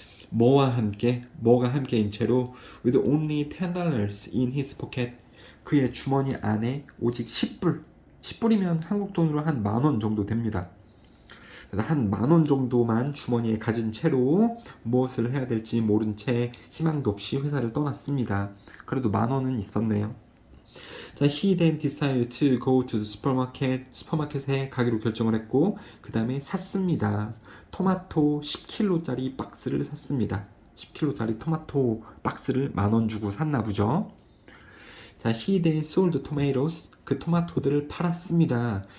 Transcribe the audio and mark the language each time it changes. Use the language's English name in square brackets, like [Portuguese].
[Korean] 뭐가 함께인 채로 [English] with only $10 in his pocket, [Korean] 그의 주머니 안에 오직 10불이면 한국 돈으로 한 10,000원 정도 됩니다. 한 10,000원 정도만 주머니에 가진 채로 무엇을 해야 될지 모른 채 희망도 없이 회사를 떠났습니다. 그래도 10,000원은 있었네요. [English] 자, he then decided to go to the supermarket. [Korean] 슈퍼마켓에 가기로 결정을 했고, 그 다음에 샀습니다. 토마토 10kg짜리 박스를 샀습니다. 10kg짜리 토마토 박스를 10,000원 주고 샀나 보죠. [English] 자, he then sold tomatoes. [Korean] 그 토마토들을 팔았습니다.